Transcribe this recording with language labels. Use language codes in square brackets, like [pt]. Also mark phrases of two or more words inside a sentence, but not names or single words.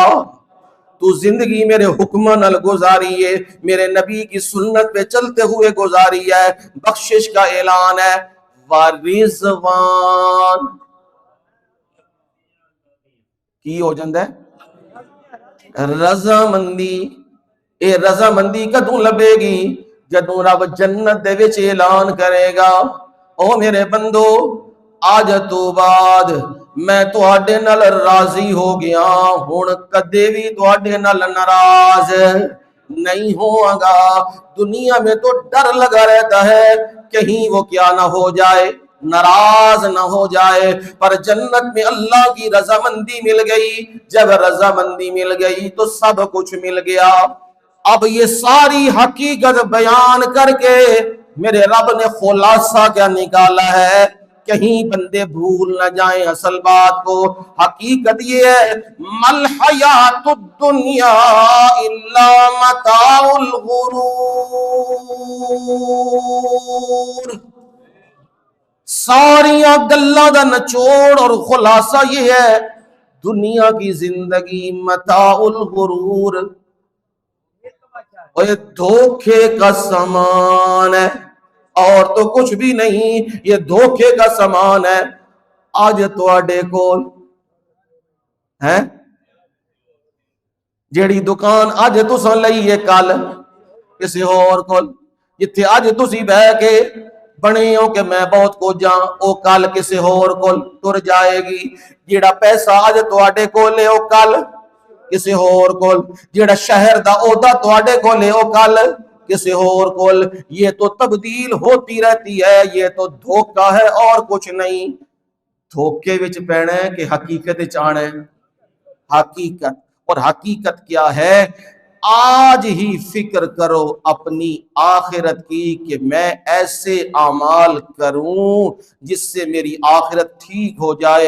[ur] تو زندگی میرے حکم نال گزاری ہے، میرے نبی کی سنت پہ چلتے ہوئے گزاری ہے، بخشش کا اعلان ہے۔ [pa] ورضوان کی ہو جاندہ ہے رضامندی۔ اے رضامندی کدوں لبے گی؟ جدوں رب جنت دے وچ اعلان کرے گا او میرے بندو آج تو بعد میں تواڈے نال راضی ہو گیا، ہن کدے بھی تواڈے نال ناراض نہیں ہوں گا۔ [ur] دنیا میں تو ڈر لگا رہتا ہے کہیں وہ کیا نہ ہو جائے، ناراض نہ ہو جائے، پر جنت میں اللہ کی رضامندی مل گئی، جب رضامندی مل گئی تو سب کچھ مل گیا۔ اب یہ ساری حقیقت بیان کر کے میرے رب نے خلاصہ کیا نکالا ہے، کہیں بندے بھول نہ جائیں اصل بات کو۔ حقیقت یہ ہے، [ar] مل حیات الدنیا الا متاع الغرور، [pa] ساریاں گلاں دا نچوڑ [ur] اور خلاصہ یہ ہے، دنیا کی زندگی [ar] متاع الغرور، [ur] اور یہ دھوکے کا سامان ہے، اور تو کچھ بھی نہیں، یہ دھوکے کا سامان ہے۔ [pa] آج تواڈے کول ہے جیڑی دکان اج تساں لئی ہے، کل کسی اور کول، جتھے اج تسی بہ کے بنے ہو کہ میں بہت کچھ جاں، او کل کسی اور کول ٹر جائے گی۔ جیڑا پیسہ اج تواڈے کول ہے او کل کسی اور کول، جیڑا شہر دا عہدہ تواڈے کول ہے او کل کسی اور کول۔ [ur] یہ تو تبدیل ہوتی رہتی ہے، یہ تو دھوکہ ہے اور کچھ نہیں۔ [pa] دھوکے وچ پینا ہے کہ حقیقت وچ آنا ہے؟ [ur] حقیقت، اور حقیقت کیا ہے؟ آج ہی فکر کرو اپنی آخرت کی کہ میں ایسے اعمال کروں جس سے میری آخرت ٹھیک ہو جائے۔